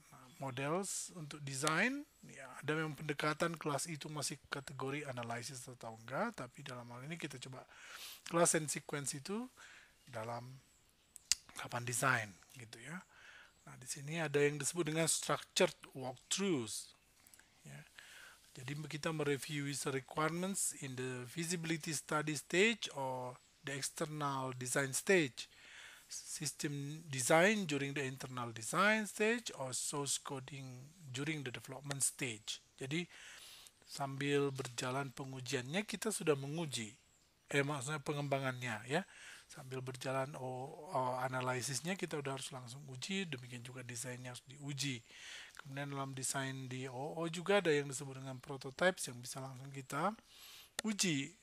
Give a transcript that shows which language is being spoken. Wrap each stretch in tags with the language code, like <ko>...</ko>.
<id>Nah, models untuk desain ya, ada memang pendekatan kelas itu masih kategori analisis atau enggak, tapi dalam hal ini kita coba kelas and sequence itu dalam kapan desain gitu ya. Nah, di sini ada yang disebut dengan structured walkthroughs ya. Jadi kita mereview</id> <en>user requirements in the feasibility study stage or the external design stage, system design during the internal design stage, or source coding during the development stage.</en> <id>Jadi sambil berjalan pengujiannya kita sudah menguji, maksudnya pengembangannya ya. Sambil berjalan analisisnya kita udah harus langsung uji, demikian juga desainnya harus diuji. Kemudian dalam desain di OO juga ada yang disebut dengan prototypes yang bisa langsung kita uji.</id>